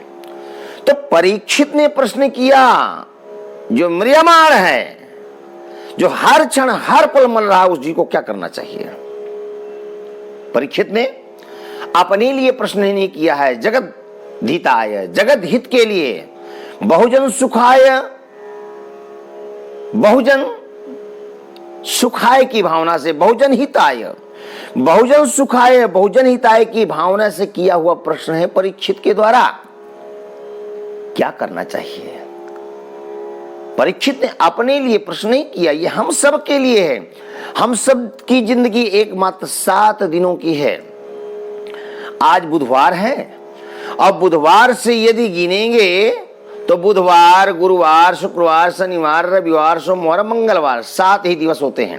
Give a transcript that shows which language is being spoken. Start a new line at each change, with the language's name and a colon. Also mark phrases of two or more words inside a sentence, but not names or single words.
Hindi: तो परीक्षित ने प्रश्न किया, जो म्रियमाण है, जो हर क्षण हर पल मर रहा है, उस जी को क्या करना चाहिए। परीक्षित ने अपने लिए प्रश्न नहीं किया है,
Sanskrit: जगत हिताय,
Hindi: जगत हित के लिए,
Sanskrit: बहुजन सुखाय, बहुजन सुखाय
Hindi: की भावना से,
Sanskrit: बहुजन हिताय, बहुजन सुखाय, बहुजन हिताय
Hindi: की भावना से किया हुआ प्रश्न है परीक्षित के द्वारा। क्या करना चाहिए। परीक्षित ने अपने लिए प्रश्न नहीं किया, ये हम सब के लिए है। हम सब की जिंदगी एकमात्र 7 दिनों की है। आज बुधवार है, अब बुधवार से यदि गिनेंगे तो बुधवार, गुरुवार, शुक्रवार, शनिवार, रविवार, सोमवार, मंगलवार 7 ही दिवस होते हैं।